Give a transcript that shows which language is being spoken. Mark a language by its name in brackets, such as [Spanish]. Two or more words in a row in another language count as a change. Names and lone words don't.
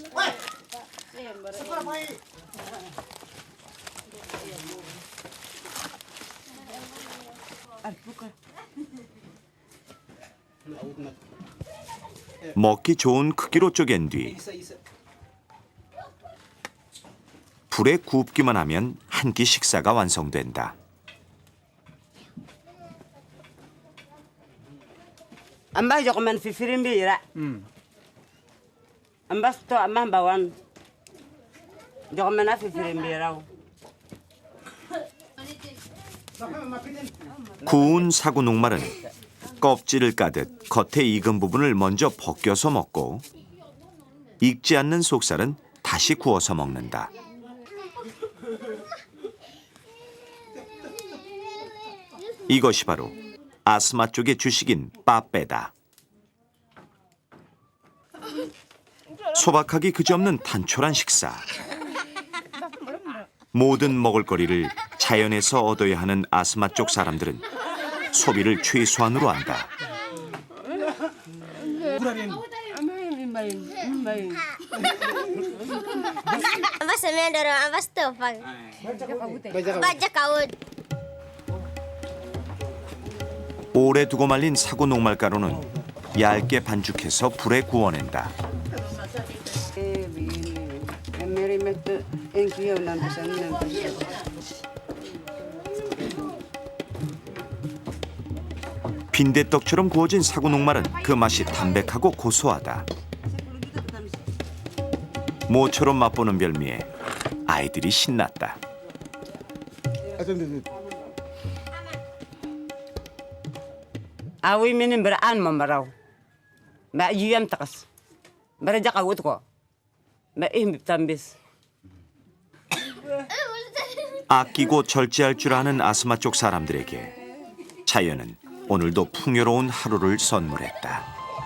[Korean] 먹기 좋은 크기로 쪼갠 뒤 불에 굽기만 하면 한 끼 식사가 완성된다. [Central Asmat] Ambas jok man fifirin bira. Ambas to ambas bawan. Jok man a fifirin bira. [Korean] 구운 사구 녹말은 껍질을 까듯 겉에 익은 부분을 먼저 벗겨서 먹고 익지 않는 속살은 다시 구워서 먹는다. 이것이 바로 아스마 쪽의 주식인 빠빼다. 소박하기 그지없는 단촐한 식사. 모든 먹을거리를 자연에서 얻어야 하는 아스마 쪽 사람들은 소비를 최소한으로 한다. [Central Asmat] Ambas semen dorong ambas topang. Baca kaut. [Korean] 오래 두고 말린 사구 녹말가루는 얇게 반죽해서 불에 구워낸다. [Central Asmat] Meri met enkio nan pesan nan pesan. [Korean] 빈대떡처럼 구워진 사구 녹말은 그 맛이 담백하고 고소하다. 모처럼 맛보는 별미에 아이들이 신났다. [Central Asmat] Awi minin beraan mamaraw. Ma yuyam takas. Beraja kaut ko. Ma ihmib tambis. [Korean] 아끼고 절제할 줄 아는 아스마 쪽 사람들에게 자연은 오늘도 풍요로운 하루를 선물했다.